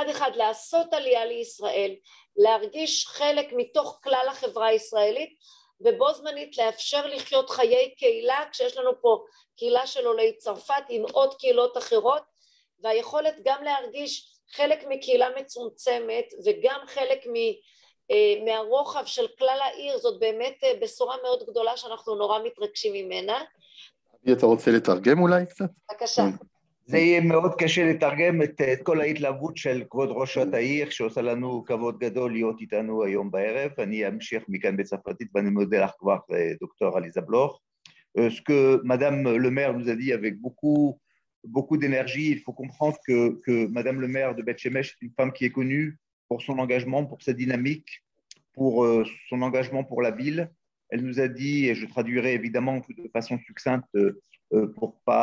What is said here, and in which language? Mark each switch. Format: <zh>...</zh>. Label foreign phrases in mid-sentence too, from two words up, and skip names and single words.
<he>אחד לעשות עלייה לישראל, להרגיש חלק מתוך כלל החברה הישראלית, ובו זמנית לאפשר לחיות חיי קהילה, כשיש לנו פה קהילה של עולי צרפת עם עוד קהילות אחרות, והיכולת גם להרגיש חלק מקהילה מצומצמת וגם חלק מהרוחב של כלל העיר, זאת באמת בשורה מאוד גדולה שאנחנו נורא מתרגשים ממנה. אתה רוצה לתרגם אולי קצת? בבקשה. זה יהיה מאוד קשה לתרגם את כל ההתלהבות של כבוד ראשת העיר, שעושה לנו כבוד גדול להיות איתנו היום בערב. אני אמשיך מכאן בצרפתית, ואני מודה לך כבר, דוקטור עליזה בלוך.</he> <fr>Ce que Madame le maire nous a dit avec beaucoup d'énergie, il faut comprendre que Madame le maire de Beth Shemesh est une femme qui est connue pour son engagement, pour sa dynamique, pour son engagement pour la ville. Elle nous a dit, et je traduirai évidemment de façon succincte pour pas...</fr>